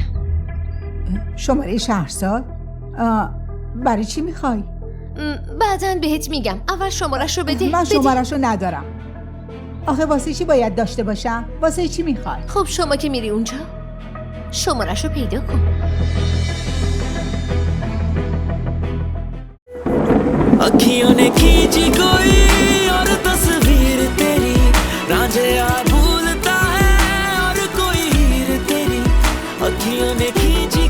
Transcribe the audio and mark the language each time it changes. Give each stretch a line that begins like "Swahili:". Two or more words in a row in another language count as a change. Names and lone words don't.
Persian: شماره شهرزاد؟ برای چی میخوای؟ بعدن بهت میگم. اول شماره‌شو بده. من شماره‌شو ندارم. آخه واسه چی باید داشته باشم؟ واسه چی میخوای؟ خب شما که میری اونجا شماره‌شو پیدا کن.
Hindi: अखियों ने खींची कोई और तस्वीर तेरी रांझे भूलता है और कोई हीर तेरी अखियों ने खींची